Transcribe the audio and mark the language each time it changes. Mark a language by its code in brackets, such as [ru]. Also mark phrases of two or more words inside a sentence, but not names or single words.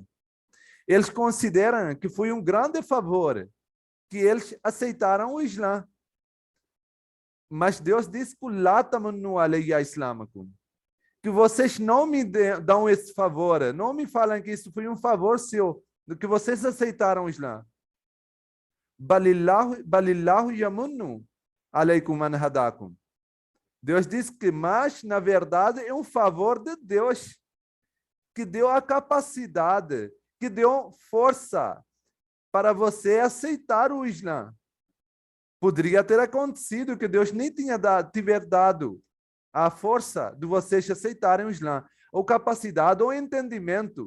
[pt] Eles consideram que foi um grande favor que eles aceitaram o Islã. Mas Deus disse que vocês não me dão esse favor, não me falam que isso foi um favor seu, do que vocês aceitaram o Islã. [ar] بل الله يمن عليكم أن هداكم. [pt] Deus diz que, mas, na verdade, é um favor de Deus, que deu a capacidade, que deu força para você aceitar o Islã. Poderia ter acontecido que Deus nem tiver dado a força de vocês aceitarem o Islã, ou capacidade, ou entendimento.